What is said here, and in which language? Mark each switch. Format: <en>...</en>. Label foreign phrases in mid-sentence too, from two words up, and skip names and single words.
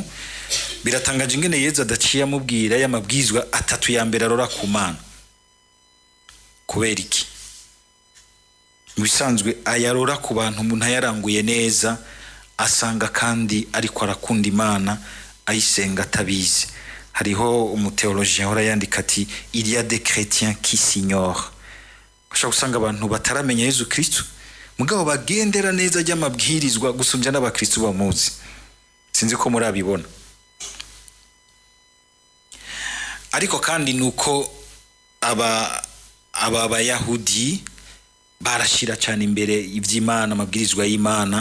<rn>Biratangaje ingene Yezu adaciye amubwira ya mabwirizwa atatu ya mbere arora ku Mana. Kubera iki? Bisanzwe ayarora ku bantu umuntu ayaranguye neza, asanga kandi ariko arakunda Imana, ayisenga atabizi. Hariho umuteologien ahora yandika ati</rn> <fr>il y a des chrétiens qui s'ignorent.</fr> <rn>Ushaka usanga abantu bataramenya Yezu Kristo, mugabo bagendera neza ry'amabwirizwa gusumbya n'abakristo bamuzi. Sinzi ko murabibona. Ariko kandi nuko aba Bayahudi barashira cyane imbere iby'Imana, amabwirizwa y'Imana.</rn>